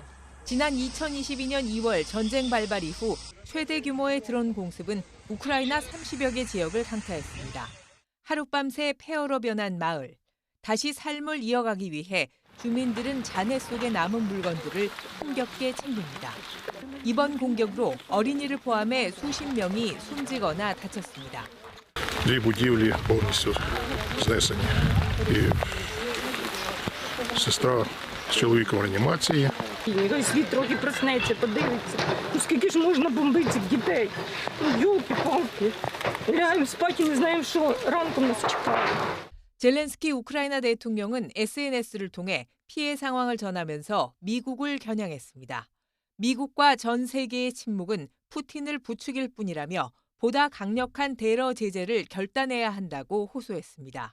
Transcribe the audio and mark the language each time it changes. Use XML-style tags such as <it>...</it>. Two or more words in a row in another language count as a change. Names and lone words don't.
<ko>지난 2022년 2월 전쟁 발발 이후 최대 규모의 드론 공습은 우크라이나 30여 개 지역을 강타했습니다. 하룻밤새 폐허로 변한 마을. 다시 삶을 이어가기 위해 주민들은 잔해 속에 남은 물건들을 힘겹게 챙깁니다. 이번 공격으로 어린이를 포함해 수십 명이 숨지거나 다쳤습니다.</ko> <uk>Дві будівлі повністю знесені. І сестра з чоловіком в реанімації. Нехай світ трохи проснеться, подивиться. Ну скільки ж можна бомбити цих дітей? Ну йолки-палки. Лягаємо спати і не знаємо, що ранком нас чекає.</uk> <ko>젤렌스키 우크라이나 대통령은 SNS를 통해 피해 상황을 전하면서 미국을 겨냥했습니다. 미국과 전 세계의 침묵은 푸틴을 부추길 뿐이라며 보다 강력한 대러 제재를 결단해야 한다고 호소했습니다.</ko>